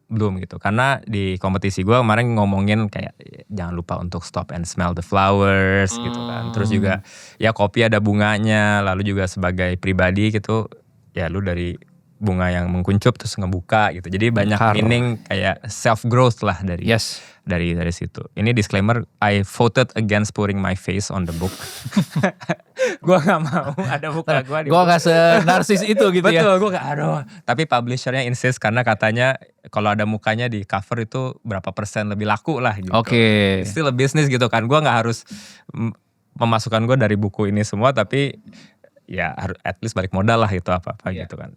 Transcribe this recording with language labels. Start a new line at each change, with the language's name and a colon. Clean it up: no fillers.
Indonesian: Belum gitu, karena di kompetisi gue kemarin ngomongin kayak jangan lupa untuk
English: stop and smell the flowers
Indonesian: gitu kan. Terus juga ya kopi ada bunganya, lalu juga sebagai pribadi gitu ya lu dari bunga yang mengkuncup terus ngebuka gitu. Jadi banyak meaning kayak self growth lah dari situ. Ini disclaimer,
English: I voted against putting my face on the book.
Indonesian: Gue gak mau ada muka gue di buku. Gue gak senarsis itu gitu. Betul, ya. Betul, gue gak aduh. Tapi publishernya insist karena katanya kalau ada mukanya di cover itu berapa persen lebih laku lah gitu. Oke.
English: Still a business gitu kan.
Indonesian: Gue gak harus memasukkan gue dari buku ini semua, tapi ya at least balik modal lah itu apa-apa gitu kan.